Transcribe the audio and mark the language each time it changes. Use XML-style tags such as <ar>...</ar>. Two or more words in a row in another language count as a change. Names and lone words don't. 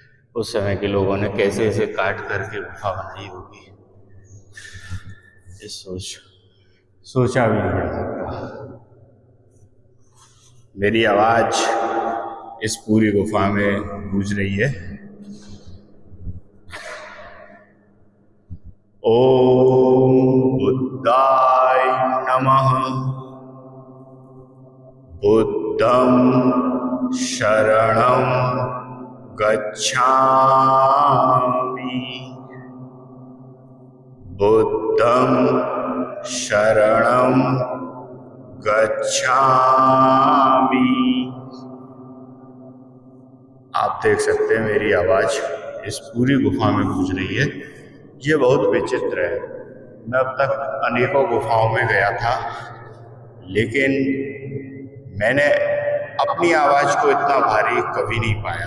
<hi>उस समय के लोगों ने कैसे इसे काट करके गुफा बनाई होगी, ये सोचा भी नहीं जा सकता। मेरी आवाज इस पूरी गुफा में गूंज रही है।</hi> <sa>ओम बुद्धाय नमः।</sa> <pi>बुद्धं शरणं गच्छामि। बुद्धं शरणं गच्छामि।</pi> <hi>आप देख सकते हैं मेरी आवाज इस पूरी गुफा में गूंज रही है। ये बहुत विचित्र है। मैं अब तक अनेकों गुफाओं में गया था, लेकिन मैंने अपनी आवाज को इतना भारी कभी नहीं पाया।</hi>